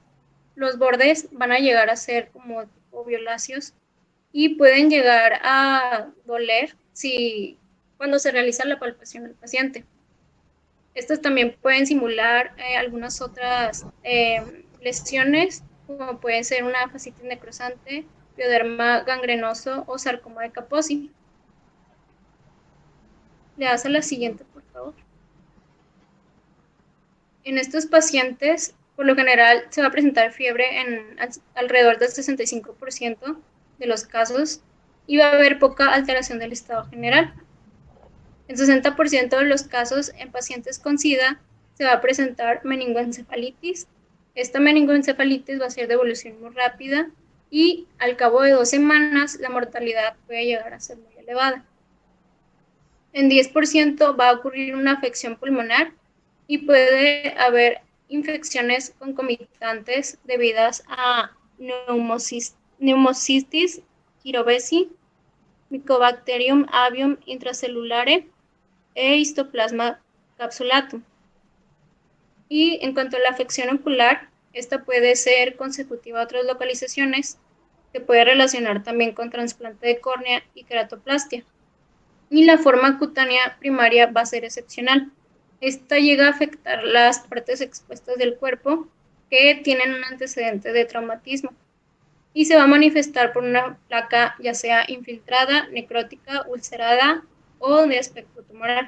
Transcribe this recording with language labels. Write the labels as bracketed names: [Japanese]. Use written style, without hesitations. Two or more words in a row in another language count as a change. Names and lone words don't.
[Spanish] Los bordes van a llegar a ser como tipo violáceos y pueden llegar a doler cuando se realiza la palpación al paciente. Estas también pueden simular algunas otras lesiones, como puede ser una fascitis necrosante, pioderma gangrenoso o sarcoma de Kaposi. Le das a la siguiente, por favor. En estos pacientes, por lo general, se va a presentar fiebre en alrededor del 65% de los casos y va a haber poca alteración del estado general. En 60% de los casos, en pacientes con SIDA, se va a presentar meningoencefalitis. Esta meningoencefalitis va a ser de evolución muy rápida y al cabo de 2 semanas la mortalidad puede llegar a ser muy elevada. En 10% va a ocurrir una afección pulmonar y puede haber infecciones concomitantes debidas a Pneumocystis jirovecii, Mycobacterium avium intracelulare e Histoplasma capsulatum. Y en cuanto a la afección ocular, esta puede ser consecutiva a otras localizaciones, que puede relacionar también con trasplante de córnea y queratoplastia. Y la forma cutánea primaria va a ser excepcional. Esta llega a afectar las partes expuestas del cuerpo que tienen un antecedente de traumatismo y se va a manifestar por una placa ya sea infiltrada, necrótica, ulcerada o de aspecto tumoral.